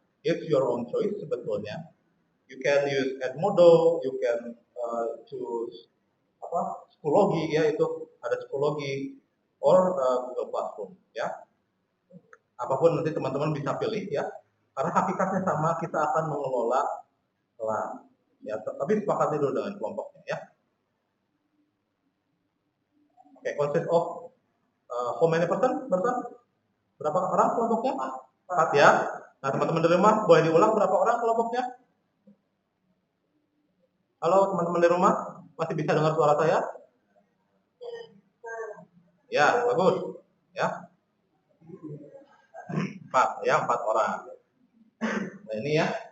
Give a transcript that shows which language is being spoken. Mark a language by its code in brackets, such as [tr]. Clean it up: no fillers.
[en] It's your own choice [id] sebetulnya. [en] You can use Edmodo, you can choose Schoology ya, [id] itu ada [en] Schoology or Google Classroom ya. [id] Apapun nanti teman-teman bisa pilih ya. Karena hakikatnya sama, kita akan mengelola kelas ya. Tapi sepakati dulu dengan kelompoknya ya. [en] Oke, consist of how many person? [id] Berapa orang kelompoknya? 4 ya. Nah, teman-teman di rumah boleh diulang berapa orang kelompoknya? Halo teman-teman di rumah, masih bisa dengar suara saya? Ya, bagus. Ya. 4 ya, 4 orang. Nah, ini ya.